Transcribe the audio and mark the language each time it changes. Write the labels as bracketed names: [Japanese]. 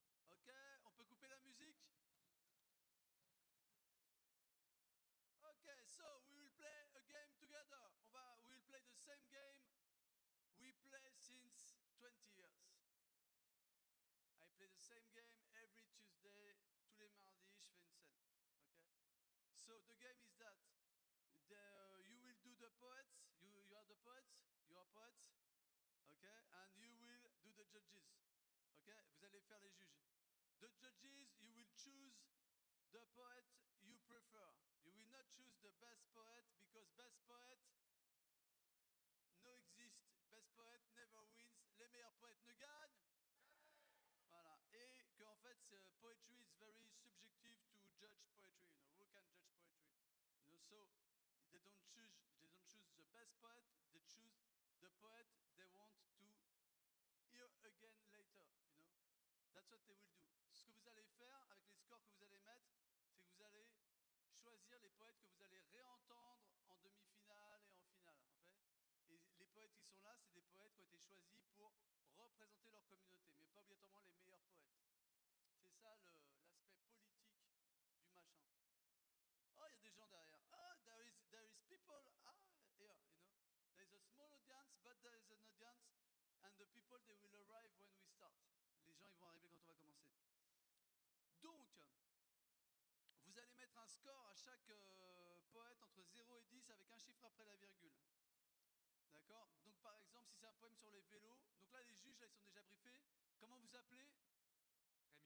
[French] Ok, on peut couper la musique. [English] Okay, so we will play a game together. We will play the same game we play since 20 years. I play the same game every Tuesday, [French] tous les mardis, je fais une scène. [English] Okay? So the game is that you will do the poets, you are the poets, you are poets, okay? And you will do the judges, okay? [French] Vous allez faire les juges. [English] The judges, you will choose the poet you prefer. You will not choose the best poet because best poet no exist. Best poet never wins. [French] Les meilleurs poètes ne gagnent. Voilà. Et qu'en fait, [English] poetry is very subjective to judge poetry. You know, who can judge poetry? You know, so they don't choose the best poet. They choose the poet they want to hear again later. You know, that's what they will do. [French] Ce que vous allez faire avec les scores que vous allez mettre, c'est que vous allez choisir les poètes que vous allez réentendre en demi-finale et en finale, en fait. Et les poètes qui sont là, c'est des poètes qui ont été choisis pour représenter leur communauté, mais pas obligatoirement les meilleurs poètes. C'est ça l'aspect politique du machin. Oh, il y a des gens derrière. [English] Oh, there is people. Ah, here, you know. There is a small audience, but there is an audience, and the people, they will arrive when we start. [French] Les gens, ils vont arriver quand on va commencer. Donc, vous allez mettre un score à chaque poète entre 0 et 10 avec un chiffre après la virgule. D'accord? Donc par exemple, si c'est un poème sur les vélos, donc là les juges là, ils sont déjà briefés. Comment vous appelez? Rémi.